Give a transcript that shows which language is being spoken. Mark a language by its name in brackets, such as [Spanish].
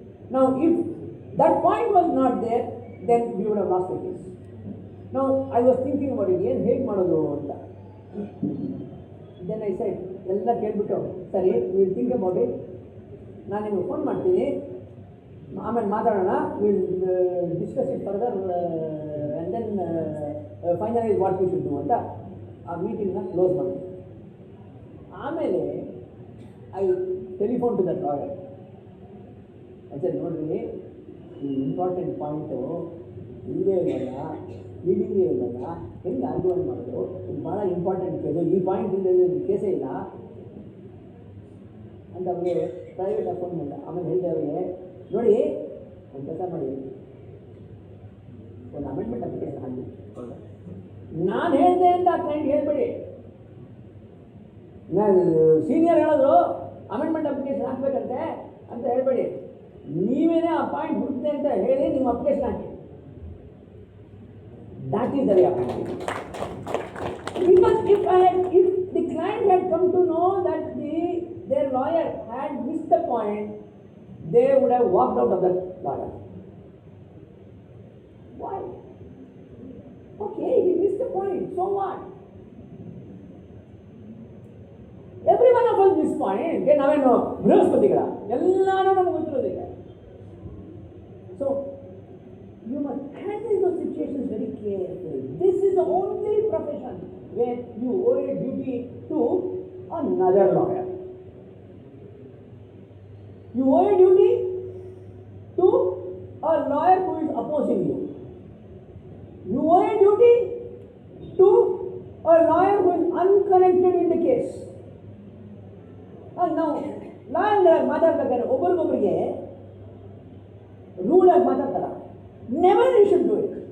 [English] Now, if that point was not there, then we would have lost the case. Now, I was thinking about it, [Kannada] ಏನು ಹೇಗೆ ಮಾಡೋದು ಅಂತ. [English] Then I said, [Kannada] ಎಲ್ಲ ಕೇಳ್ಬಿಟ್ಟು, ಸರಿ, [English] will think about it, [Kannada] ನಾನು ನಿಮಗೆ ಫೋನ್ ಮಾಡ್ತೀನಿ, ಆಮೇಲೆ ಮಾತಾಡೋಣ, [English] will discuss it further and then finalize what we should do [Kannada] ಅಂತ ಆ ಮೀಟಿಂಗ್ನ ಕ್ಲೋಸ್ ಮಾಡಿ. [English] ಆಮೇಲೆ I telephone to that lawyer. [Kannada] ಅದೇ ನೋಡ್ರಿ, ಈ ಇಂಪಾರ್ಟೆಂಟ್ ಪಾಯಿಂಟು ಇಲ್ಲೇ ಇಲ್ಲಲ್ಲ, ಲೀಡಿಂಗೇ ಇಲ್ಲಲ್ಲ, ಹೆಂಗೆ ಆರ್ಗ್ಯುಮೆಂಟ್ ಮಾಡೋದು, ಇದು ಭಾಳ ಇಂಪಾರ್ಟೆಂಟ್ ಕೇಸು, ಈ ಪಾಯಿಂಟ್ ಇಲ್ಲದೆ ಕೇಸೇ ಇಲ್ಲ ಅಂತ ಅವ್ರಿಗೆ ಪ್ರೈವೇಟ್ ಫೋನ್ ಮಾಡಿದ. ಆಮೇಲೆ ಹೇಳಿದೆ ಅವರಿಗೆ, ನೋಡಿ ಒಂದು ಕೆಲಸ ಮಾಡಿ, ಒಂದು ಅಮೆಂಡ್ಮೆಂಟ್ ಅಪ್ಲಿಕೇಶನ್ ಹಾಕಿ. ನಾನು ಹೇಳಿದೆ ಅಂತ ಆ ಕ್ಲೈಂಟ್ ಹೇಳ್ಬೇಡಿ. ನಾನು ಸೀನಿಯರ್ ಹೇಳಿದ್ರು ಅಮೆಂಡ್ಮೆಂಟ್ ಅಪ್ಲಿಕೇಶನ್ ಹಾಕಬೇಕಂತೆ ಅಂತ ಹೇಳ್ಬೇಡಿ. ನೀವೇನೇ ಆ ಪಾಯಿಂಟ್ ಹುಡುಕ್ತೆ ಅಂತ ಹೇಳಿ ನಿಮ್ಮ application hockey. [English] That is the way of handling. Because if the client had come to know that their lawyer had missed the point, they would have walked out of that lawyer. Why? Okay, he missed the point, so what? Every one of us miss point. [Kannada] ನಾವೇನು ಬೃಹಸ್ಪತಿಗಳ ಎಲ್ಲರೂ ನಮಗೆ ಗೊತ್ತಿರೋದಿಲ್ಲ. [English] So you must handle those situations very carefully. This is the only profession where you owe a duty to another lawyer. You owe a duty to a lawyer who is opposing you. You owe a duty to a lawyer who is unconnected in the case. [Kannada] ನಾವು lawyer ಮಾತಾಡ್ಬೇಕಾದ್ರೆ ಒಬ್ಬರಿಗೊಬ್ಬರಿಗೆ rule ಆಗಿ ಮಾತಾಡ್ತಾರ. [English] Never you should do it.